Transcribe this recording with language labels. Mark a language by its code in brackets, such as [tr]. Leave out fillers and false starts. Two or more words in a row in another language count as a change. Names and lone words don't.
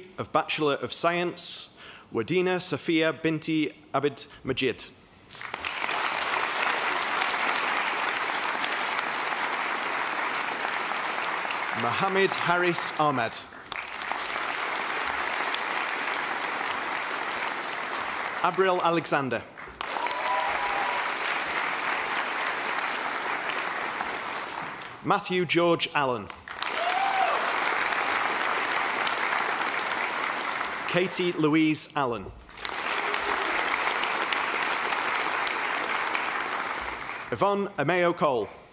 [en] of Bachelor of Science, Wadina Safia Binti Abid Majid. Mohammed Haris Ahmed. Abriel Alexander. Matthew George Allen. Katie Louise Allen. Yvonne Ameo Cole.